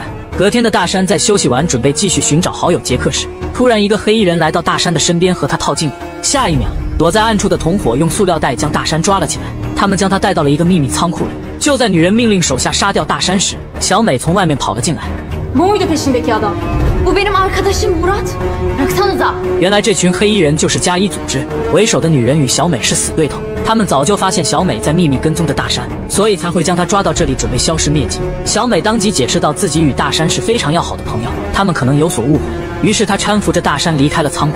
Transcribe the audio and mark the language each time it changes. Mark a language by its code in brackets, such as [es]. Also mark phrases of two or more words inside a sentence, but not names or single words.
[zh] 隔天的大山在休息完准备继续寻找好友杰克时，突然一个黑衣人来到大山的身边和他套近乎。下一秒，躲在暗处的同伙用塑料袋将大山抓了起来，他们将他带到了一个秘密仓库里。就在女人命令手下杀掉大山时，小美从外面跑了进来。 [tr] Bu benim arkadaşım Murat. Bıraksanıza. [zh] 原来这群黑衣人就是加伊组织为首的女人与小美是死对头，他们早就发现小美在秘密跟踪着大山，所以才会将她抓到这里，准备消失灭迹。小美当即解释到自己与大山是非常要好的朋友，他们可能有所误会，于是她搀扶着大山离开了仓库。